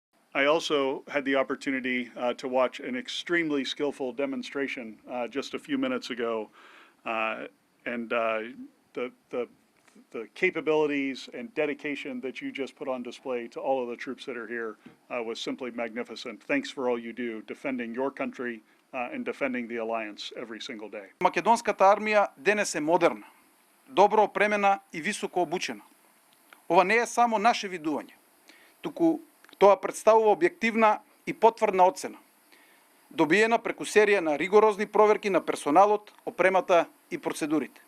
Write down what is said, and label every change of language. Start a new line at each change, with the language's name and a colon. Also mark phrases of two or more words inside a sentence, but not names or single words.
English: I also had the opportunity to watch an extremely skillful demonstration just a few minutes ago, and the capabilities and dedication that you just put on display to all of the troops that are here was simply magnificent. Thanks for all you do, defending your country and defending the alliance every single day.
Macedonian: Македонската армија денес е модерна, добро опремена и високо обучена. Ова не е само наше видување, туку тоа представува објективна и потврдна оцена, добиена преку серија на ригорозни проверки на персоналот, опремата и процедурите.